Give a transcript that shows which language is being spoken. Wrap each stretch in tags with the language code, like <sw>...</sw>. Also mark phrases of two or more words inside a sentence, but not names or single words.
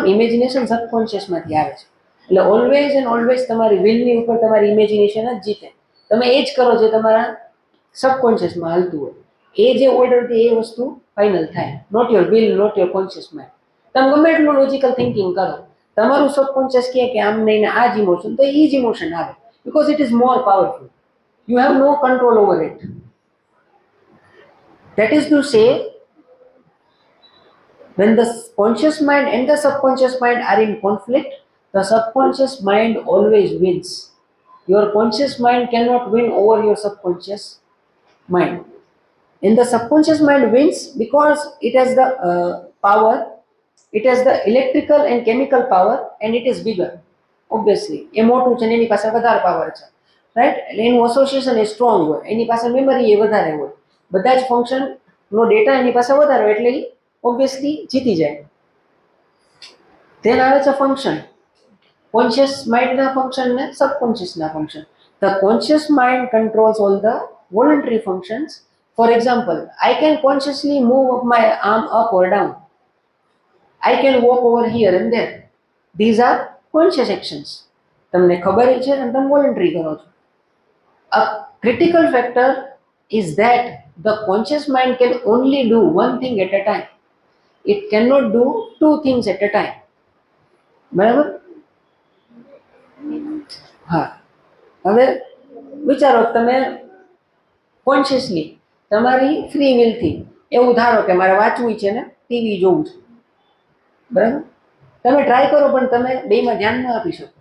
<gu>ઇમેજિનેશન સબકોન્શિયસમાંથી આવે છે એટલે</gu> <en>always and always</en> <gu>તમારી વિલની ઉપર તમારી ઇમેજિનેશન જ જીતે. તમે એ જ કરો જે તમારા સબકોન્શિયસમાં હાલતું હોય, એ જે ઓર્ડરથી એ વસ્તુ ફાઇનલ થાય.</gu> <en>not your will, not your conscious mind.</en> <gu>તમે ગમે એટલું</gu> <en>logical thinking</en> <gu>કરો, તમારું સબકોન્શિયસ કહે કે આમ નહીં ને આ જ ઇમોશન, તો એ જ ઇમોશન આવે</gu> <en>because it is more powerful. You have no control over it. That is to say, when the conscious mind and the subconscious mind are in conflict, the subconscious mind always wins. Your conscious mind cannot win over your subconscious mind. And the subconscious mind wins because it has the power, it has the electrical and chemical power, and it is bigger. Obviously,</en> <gu>એ મોટું છે ને એની પાસે વધારે પાવર છે, રાઈટ? એટલે એનું એસોસિએશન એ સ્ટ્રોંગ હોય, એની પાસે મેમરી એ વધારે હોય, બધા જ ફંક્શનનો ડેટા એની પાસે વધારે હોય એટલે ઓબ્વિયસલી જીતી જાય. તેના આવે છે ફંક્શન,</gu> <en>conscious mind function</en> <gu>ને સબકોન્શિયસના ફંક્શન.</gu> <en>the conscious mind controls all the voluntary functions. for example, I can consciously move my arm up or down. I can walk over here and there. These are conscious actions.</en> <gu>તમને ખબર છે અને તમે વોલન્ટરી કરો છો.</gu> <en>A critical factor is that the conscious mind can only do one thing at a time. It cannot do two things at a time.</en> <gu>બરાબર? હા. હવે વિચારો તમે કોન્શિયસલી તમારી ફ્રી વિલથી એવું ધારો કે મારે વાંચવું છે ને ટીવી જોવું છે, બરાબર? તમે ટ્રાય કરો પણ તમે બેમાં ધ્યાન ન આપી શકો.</gu>